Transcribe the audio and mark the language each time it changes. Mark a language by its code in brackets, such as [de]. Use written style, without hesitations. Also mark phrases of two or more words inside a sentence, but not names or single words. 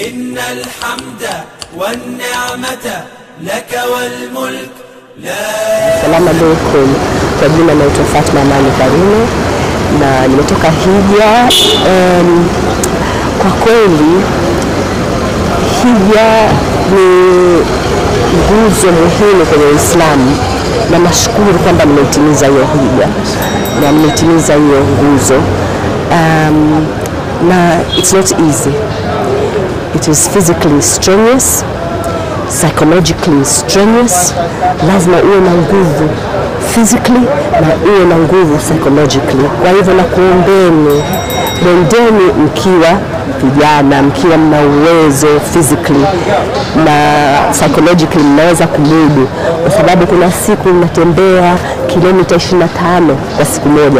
[ar] إن الحمد والنعمة لك والملك لا. سلام عليكم. [sw] Kwa jina naitwa Fatma Amani Karume na nimetoka hija. Kwa kweli hija ni nguzo muhimu kwenye Uislamu na nashukuru kwamba nimetimiza hiyo hija na nimetimiza hiyo nguzo. [en] Na it's not easy. It is physically strenuous, psychologically strenuous. [sw] Lazima uwe na nguvu physically na uwe na nguvu psychologically. Kwa hivyo na kuombeni, mwendeni mkiwa vijana, mkiwa mna uwezo physically na psychologically mnaweza kumudu, kwa sababu kuna siku mnatembea kilomita 25 kwa siku moja.